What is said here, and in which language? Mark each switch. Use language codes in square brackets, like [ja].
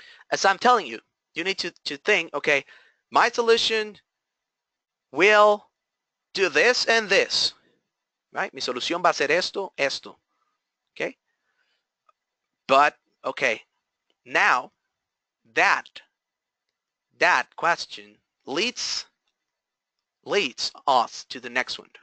[en] As I'm telling you, you need to think, okay, my solution will do this and this, right? [es] Mi solución va a ser esto, okay? [en] But, okay, now that question leads us to the next one.